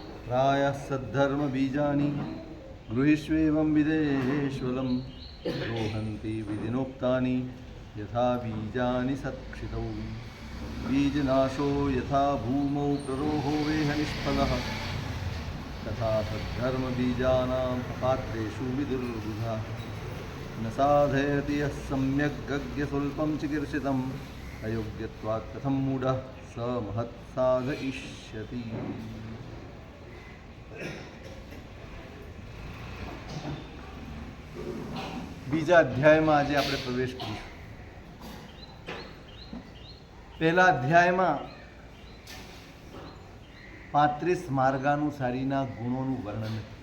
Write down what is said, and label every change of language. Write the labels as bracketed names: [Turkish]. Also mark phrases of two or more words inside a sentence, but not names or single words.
[Sanskrit] प्रायः सद्धर्मबीजानि गृहीष्वेवं विदेश्वलं रोहन्ति विधिनोक्तानि यथा बीजानि सत्क्षितौ बीजनाशो यथा भूमौ प्ररोहो वेह निष्फलः तथा तद्धर्मबीजानां पात्रेषु विदुर्बुधा न साधयति यः सम्यग् चिकीर्षितम् अयोग्यत्वात् कथं मूढः स महत् साधयिष्यति। [Gujarati] બીજા અધ્યાયમાં આજે આપણે પ્રવેશ કરીશું. પહેલા અધ્યાયમાં 35 માર્ગાનુસારીના ગુણોનું વર્ણન.